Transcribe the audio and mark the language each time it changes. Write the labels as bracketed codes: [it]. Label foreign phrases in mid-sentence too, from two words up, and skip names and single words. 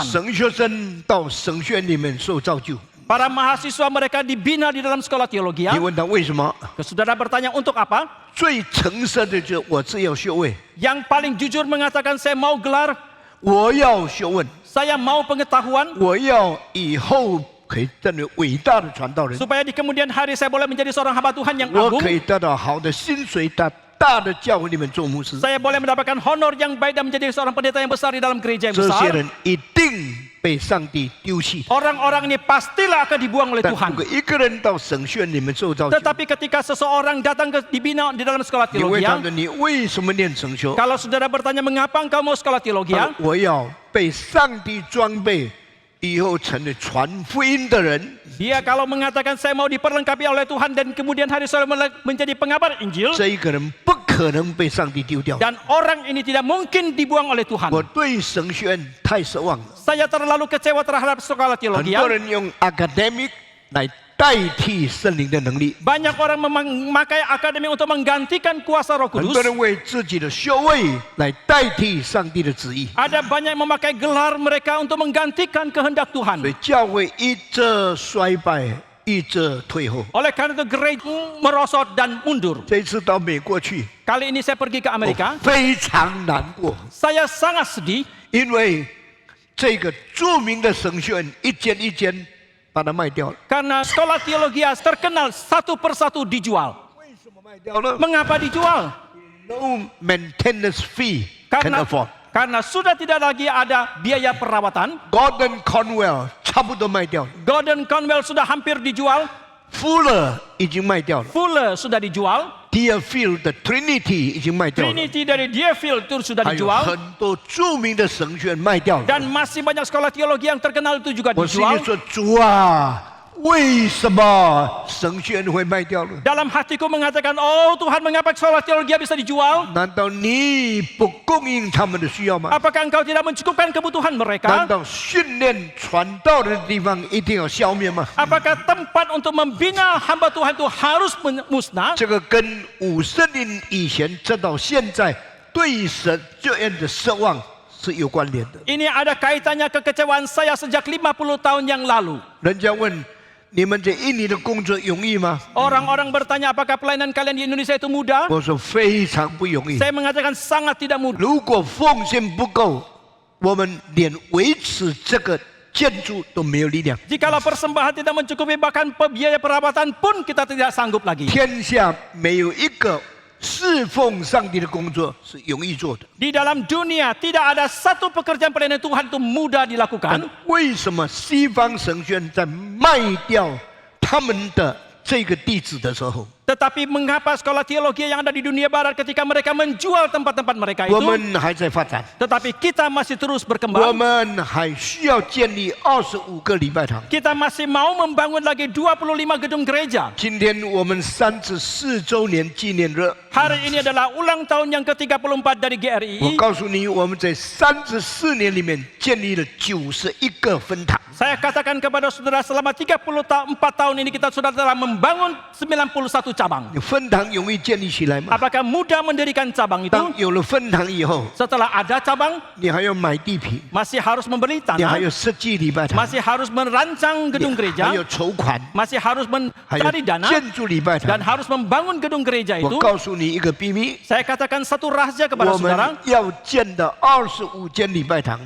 [zh] 神学生到神学院里面受造就， [id] Para mahasiswa mereka dibina di dalam sekolah teologi. [zh] 你问他为什么？ [id] Saudara bertanya untuk apa? [zh] 最诚实的就是我只要学位， [id] Yang paling jujur mengatakan saya mau gelar, [zh] 我要学问， [id] saya mau pengetahuan [zh] 我要以后可以成为伟大的传道人， [id] supaya di kemudian hari saya boleh menjadi seorang hamba Tuhan yang [zh] 我 [id] agung. [zh] 可以得到好的薪水，在大的教会里面做牧师。 [id] Saya boleh mendapatkan honor yang baik dan menjadi seorang pendeta yang besar di dalam gereja yang [zh] 这些 [id] besar. [zh] 人一定被上帝丢弃。 [id] Orang-orang ini pastilah akan dibuang oleh [zh] 但 [id] Tuhan. [zh] 如果一个人到神学院里面受造就， [id] Tetapi ketika seseorang datang dibina di dalam sekolah [zh] 你问 [id] teologi, [zh] 他说你为什么念神学？ [id] kalau saudara bertanya mengapa engkau mau sekolah teologi, [zh] 我要被上帝装备， 以后成了传福音的人， [id] Dia kalau mengatakan saya mau diperlengkapi oleh Tuhan dan kemudian hari sore menjadi pengabar Injil, [zh] 这一个人不可能被上帝丢掉。 [id] dan orang ini tidak mungkin dibuang oleh Tuhan. [zh] 我对神学院太失望了， [id] Saya terlalu kecewa terhadap sekolah [zh] 很 [id] teologi. [zh] 多人用 academic 来代替圣灵的能力， [id] Banyak orang memakai akademi untuk menggantikan kuasa Roh [zh] 很 [id] Kudus. [zh] 多人为自己的修为来代替上帝的旨意， [id] Ada banyak yang memakai gelar mereka untuk menggantikan kehendak [zh] 所 [id] Tuhan. [zh] 以教会一直衰败，一直退后。 [id] Oleh karena itu gereja merosot dan mundur. [zh] 这一次到美国去， [id] Kali ini saya pergi ke [zh] 我 [id] Amerika, [zh] 非常难过， [id] saya sangat sedih [zh] 因为这个著名的神学院一间一间把它卖掉了。 [id] karena sekolah teologi terkenal satu persatu dijual. [zh] 为什么卖掉呢 [id] Mengapa dijual? [en] ？No maintenance fee can [id] Karena [en] afford。 [id] karena sudah tidak lagi ada biaya perawatan. [zh] Gordon Conwell 差不多卖掉了 [id] Gordon Conwell sudah hampir dijual. [zh] ，Fuller 已经卖掉了 [id] Fuller sudah dijual. [zh] ，Deerfield 的 Trinity 已经卖掉了， [id] Trinity dari Deerfield itu sudah [zh] 还有 [id] dijual. [zh] 很多著名的神学院卖掉了。 [id] Dan masih banyak sekolah teologi yang terkenal itu juga [zh] 我心里 [id] dijual. [zh] 说：主啊，为什么神学院会卖掉呢？ [id] Dalam hatiku mengatakan, oh Tuhan, mengapa sekolah teologi bisa dijual? [zh] 难道你不供应他们的需要吗？ [id] Apakah engkau tidak mencukupkan kebutuhan [zh] 难 [id] mereka? [zh] 道训练传道的地方一定要消灭吗？ [id] Apakah tempat untuk membina hamba Tuhan itu harus musnah? [zh] 这个跟50年以前直到现在对神学院的失望是有关联的。 [id] Ini ada kaitannya kekecewaan saya sejak 50 tahun yang lalu. [zh] 人家问你们在印尼的工作容易吗？ [id] Orang-orang bertanya apakah pelayanan kalian di Indonesia itu mudah? [zh] 我说非常不容易。 [id] Saya mengatakan sangat tidak mudah. [zh] 如果奉献不够，我们连维持这个建筑都没有力量。 [id] Jikalau persembahan tidak mencukupi, bahkan biaya perawatan pun kita tidak sanggup lagi. [zh] 天下没有一个侍奉上帝的工作是容易做的。 [id] Di dalam dunia tidak ada satu pekerjaan pelayanan Tuhan itu mudah [zh] 但 [id] dilakukan. [zh] 为什么西方神学院在卖掉他们的这个地址的时候， [id] Tetapi mengapa sekolah teologi yang ada di dunia barat ketika mereka menjual tempat-tempat mereka [zh] 我 [id] itu, [zh] 们还在发展， [id] tetapi kita masih terus [zh] 我 [id] berkembang. [zh] 们还需要建立25个礼拜堂。 [id] Kita masih mau membangun lagi 25 gedung gereja. [zh] 今天我们34周年纪念日， [id] Hari ini adalah ulang tahun yang ke-34 dari [zh] 我 [id] GRII. [zh] 告诉你，我们在34年里面建立了91个分堂。 [id] Saya katakan kepada saudara, selama 34 tahun ini kita sudah telah membangun 91 cabang. [zh] 分堂容易建立起来吗？ [id] Apakah mudah mendirikan cabang itu? [zh] 当有了分堂以后， [id] Setelah ada cabang, [zh] 你还要买地皮， [id] masih harus membeli [zh] 你还 [id] tanah, [zh] 要设计礼拜堂， [id] masih harus merancang gedung [zh] 还 [id] gereja, [zh] 要筹款， [id] masih harus [zh] 还有 [id] mencari dana, [zh] 建筑礼拜 [id] dan [zh] 堂。 [id] harus membangun gedung gereja [zh] 我 [id] itu. [zh] 告诉你一个秘密， [id] Saya katakan satu rahasia kepada [zh] 我们 [id] saudara, [zh] 要建的25间礼拜堂，